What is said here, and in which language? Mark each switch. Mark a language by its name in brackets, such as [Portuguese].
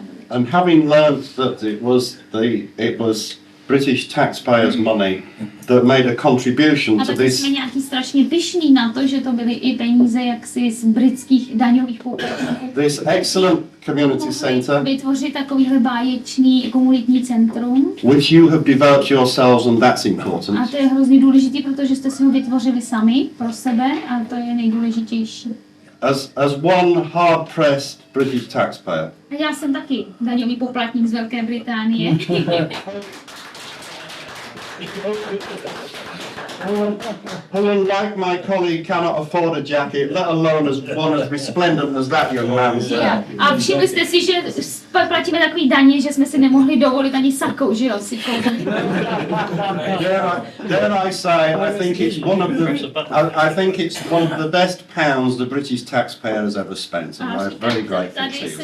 [English] And having learned that it was British taxpayers' money that made a contribution [Czech] A [English] to [Czech] taky [English] this. [Czech] jsme nějaký strašně pyšní na to, že to byly i peníze jaksi z britských daňových poplatníků. [English] This excellent community centre, [Czech] Vytvořit takovýhle báječný komunitní centrum. [English] which you have developed yourselves, and that's important. [Czech] A to je hrozně důležité, protože jste si ho vytvořili sami pro sebe a to je nejdůležitější. [English] As one hard-pressed British taxpayer, [Czech] A já jsem taky daňový poplatník z Velké Británie. [English] who, unlike my colleague, cannot afford a jacket, let alone as one as resplendent as that young man. [Czech] A všimli jste si, že platíme takový daně, že jsme si nemohli dovolit ani sakou, že jo, si koupit. [English] Dare I say, I think it's one of the best pounds the British taxpayer has ever spent, and I'm very grateful to you.